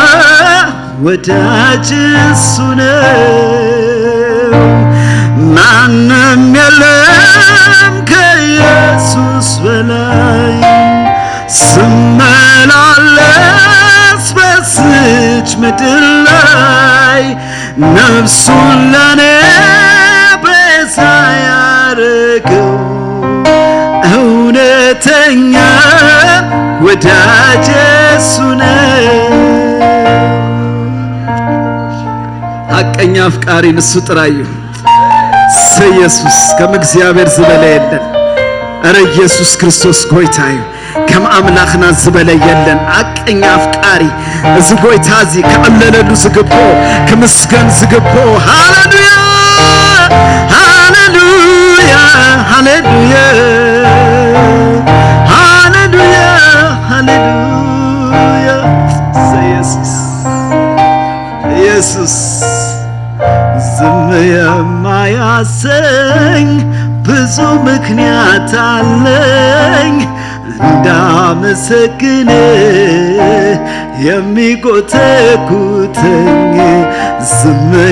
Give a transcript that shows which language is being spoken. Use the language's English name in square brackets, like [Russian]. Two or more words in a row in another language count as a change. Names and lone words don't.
[Amharic] ወዳጅ እሱ ነው። ማንም የለም ከኢየሱስ በላይ ስመላለስ በዚች ምድር ላይ ነፍሱን ለኔ ቤዛ ያረገው እውነተኛ ወዳጅ እሱ ነው። [Tigrinya] ሐቀኛ አፍቃሪን እሱ ጥራዩ። ኢየሱስ ከም እግዚአብሔር ዝበለ የለን። አረ ኢየሱስ ክርስቶስ ጎይታዩ ከም አምላኽና ዝበለ የለን። ሐቀኛ አፍቃሪ እዚ ጎይታ እዚ ከዕለለሉ ዝግቦ ክምስገን ዝግቦ። ሃሌሉያ! ሃሌሉያ! ሃሌሉያ! ሃሌሉያ! ሃሌሉያ! [Amharic] ኢየሱስ ኢየሱስ ዝም የማያሰኝ ብዙ ምክንያት አለኝ እንዳመሰግን የሚጎተጉተኝ። ዝም